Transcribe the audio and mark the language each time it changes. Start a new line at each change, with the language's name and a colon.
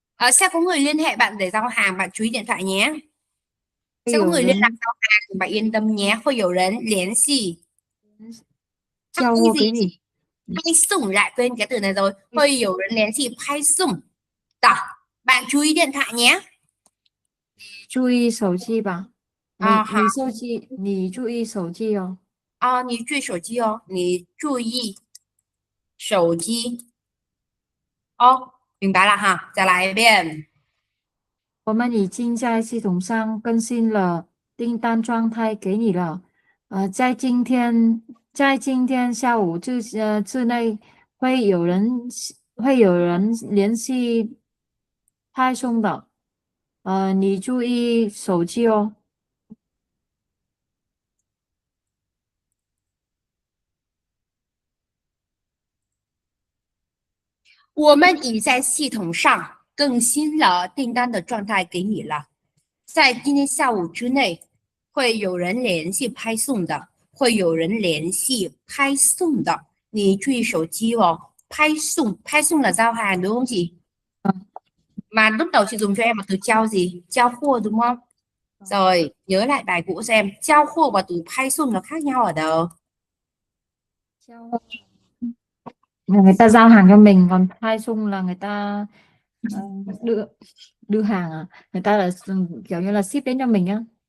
Vietnamese: Sẽ có người liên hệ bạn để giao hàng, bạn chú ý điện thoại nhé.
Chinese: 会
Vietnamese: Sẽ có
Chinese: 有
Vietnamese: người liên lạc
Chinese: 人
Vietnamese: giao hàng, bạn yên tâm nhé.
Chinese: 会有人联系交
Vietnamese: cái
Chinese: 货
Vietnamese: gì?
Chinese: 给你。
Vietnamese: Phai sung, lại quên cái từ này rồi.
Chinese: 会有人联系 phai sung.
Vietnamese: Đó, bạn chú ý điện thoại nhé.
Chinese: 注意手机吧，好，你注意手机哦。你注意手机哦，你注意手机哦，明白了哈，再来一遍。我们已经在系统上更新了订单状态给你了。在今天下午之内会有人联系派送的。你注意手机哦。我们已在系统上更新了订单的状态给你了，在今天下午之内会有人联系派送的，会有人联系派送的，你注意手机哦。
Vietnamese: 派送là giao hàng đúng không chị? Mà lúc đầu chị dùng cho em là từ trao gì? Trao货đúng không? Rồi, nhớ lại bài cũ xem, trao货và từ派送nó khác nhau ở đâu? Người ta giao hàng cho mình, còn派送là người ta đưa đưa hàng à, người ta là kiểu như là ship đến cho mình á.